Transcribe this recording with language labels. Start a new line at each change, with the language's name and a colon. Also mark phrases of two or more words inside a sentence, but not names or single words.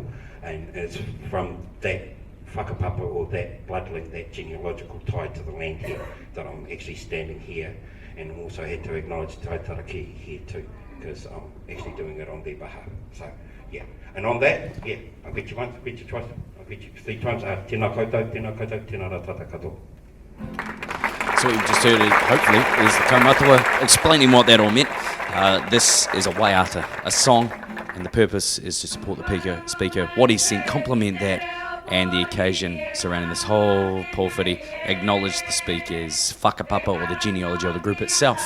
English: And it's from that whakapapa, or that blood link, that genealogical tie to the land here, that I'm actually standing here, and also had to acknowledge Taitaraki here too, because I'm actually doing it on their behalf. So yeah, and on that, yeah, I'll get you once, I'll get you twice, I'll get you 3 times.
Māori: Tēnā koutou, tēnā koutou, tēnā rā tata katoa.
English: So what you just heard, hopefully, is the kaumātua explaining what that all meant. This is a waiata, a song, and the purpose is to support the speaker, what he's saying, complement that, and the occasion surrounding this whole pōwhiri, acknowledge the speaker's whakapapa, or the genealogy of the group itself.